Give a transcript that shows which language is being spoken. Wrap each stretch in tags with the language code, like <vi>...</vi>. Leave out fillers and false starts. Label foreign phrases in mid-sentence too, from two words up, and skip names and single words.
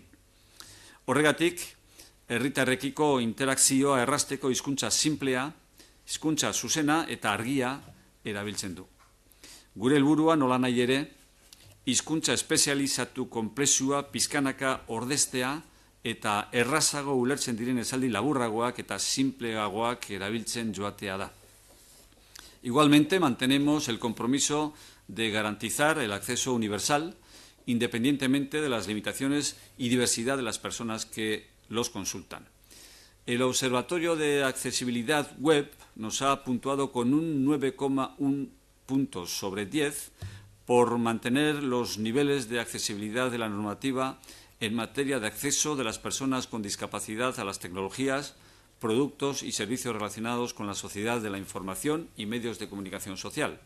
<eu>Horregatik, herritarrekiko interakzioa errazteko hizkuntza sinplea, hizkuntza zuzena eta argia erabiltzen du. Gure helburua nola nahi ere, hizkuntza espezializatu konplexua pizkanaka ordeztea eta errazago ulertzen diren esaldi laburragoak eta simpleagoak erabiltzen joatea da.</eu> <es>Igualmente, mantenemos el compromiso de garantizar el acceso universal, independientemente de las limitaciones y diversidad de las personas que los consultan. El Observatorio de Accesibilidad Web nos ha puntuado con un 9,1 puntos sobre 10 por mantener los niveles de accesibilidad de la normativa en materia de acceso de las personas con discapacidad a las tecnologías, productos y servicios relacionados con la sociedad de la información y medios de comunicación social.</es>